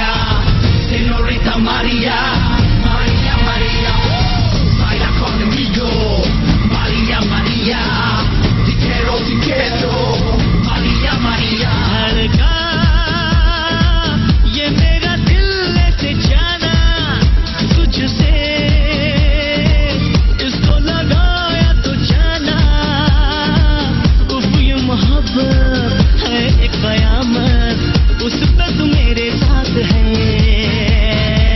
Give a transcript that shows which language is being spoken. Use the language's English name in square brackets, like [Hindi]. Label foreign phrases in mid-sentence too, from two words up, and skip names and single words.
[Spanish] señorita María, María, María, baila conmigo, María, María, te quiero, María, María. [Hindi] धड़का ये मेरा दिल से जाना तुझसे, इसको लगाया तो जाना, उफ ये मोहब्बत है एक कयामत, उस पे तू मेरे साथ है.